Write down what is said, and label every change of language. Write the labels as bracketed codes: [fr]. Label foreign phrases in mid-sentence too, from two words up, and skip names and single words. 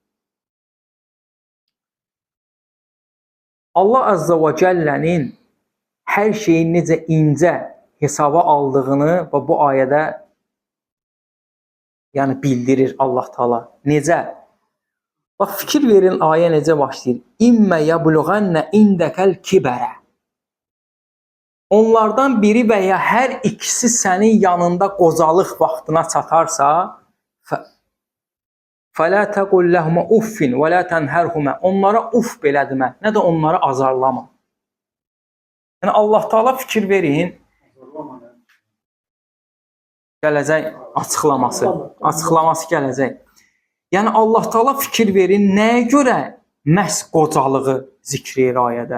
[az] Allah Azza və Cəllənin hər şeyi necə incə hesaba aldığını və bu ayədə yəni bildirir Allah Taala. Necə? Bax, fikir verin, ayə necə başlayır? [ar] إما يبلغن عندك الكبر. [az] Onlardan biri və ya hər ikisi sənin yanında qocalıq vaxtına çatarsa, [ar] فَلَا تَقُلْ لَهُمَ اُفٍّ وَلَا تَنْهَرْهُمَ. [az] Onlara uf belə demə, nə də onları azarlama. Yəni Allah Taala fikir verin, gələcək açıqlaması gələcək. Yəni Allah Taala fikir verin, nəyə görə məhz qocalığı zikr edir ayədə?